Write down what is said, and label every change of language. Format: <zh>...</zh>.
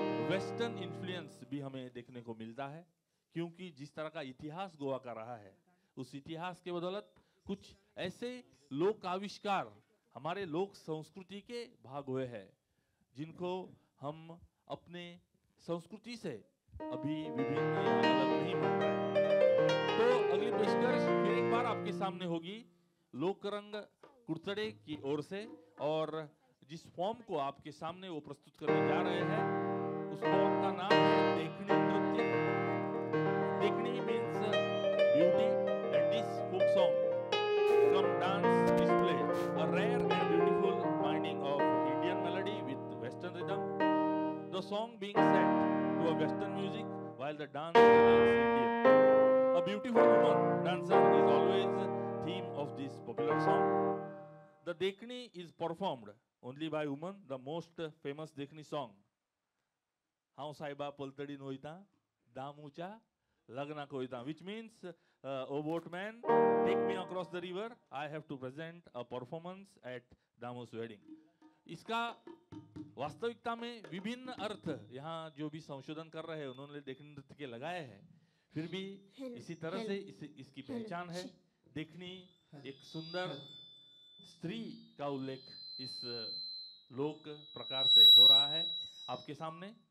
<hi>Western influence भी हमें देखने को मिलता है क्योंकि जिस तरह का इतिहास गोवा का रहा है उस इतिहास के बदौलत कुछ ऐसे लोक आविष्कार हमारे लोक संस्कृति के भाग हुए हैं जिनको हम अपने संस्कृति से अभी विभिन्न या अलग नहीं मान रहे। तो अगली पेशकश फिर एक बार आपके सामने होगी लोकरंग कुर्तड़े की ओर से और जिस फॉर्म को आपके सामने वो प्रस्तुत करने जा रहे हैं उस फॉर्म का नाम है देखनी नृत्य।</hi> <en>देखनी means beauty and this folk song from dance display a rare and beautiful binding of Indian melody with Western rhythm, the song being set to a Western music while the dance remains Indian. A beautiful woman dancer is always the theme of this popular song. The Dekni is performed only by women, the most famous Dekhni song. How</en> <kok>Saiba Paltadi Noita, Damucha, Lagna Koita,</kok> <en>which means, O boatman, take me across the river. I have to present a performance at Damu's wedding.</en> <hi>इसका वास्तविकता में विभिन्न अर्थ यहाँ जो भी संशोधन कर रहे हैं उन्होंने देखनी नृत्य के लगाए हैं, फिर भी इसी तरह से इसकी पहचान है। देखनी एक सुंदर स्त्री का उल्लेख इस लोक प्रकार से हो रहा है आपके सामने।</hi>